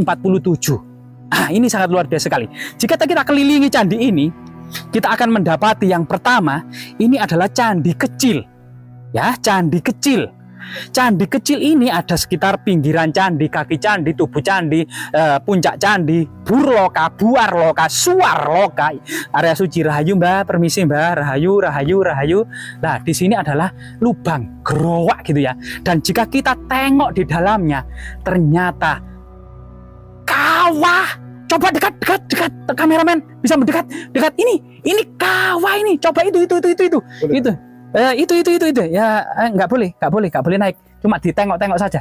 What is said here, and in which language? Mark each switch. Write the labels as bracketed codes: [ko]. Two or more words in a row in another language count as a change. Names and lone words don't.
[id] Ah, ini sangat luar biasa sekali. Jika kita kelilingi candi ini, kita akan mendapati yang pertama, ini adalah candi kecil. Ya, candi kecil. Candi kecil ini ada sekitar pinggiran candi, kaki candi, tubuh candi, puncak candi, burloka, buarloka, suarloka, area suci. Rahayu mbak, permisi mbak, rahayu, rahayu, rahayu. Nah, di sini adalah lubang gerowak gitu ya. Dan jika kita tengok di dalamnya, ternyata kawah. Coba dekat, kameramen bisa mendekat, dekat ini kawah ini. Coba itu. Itu ya, nggak boleh naik, cuma ditengok-tengok saja.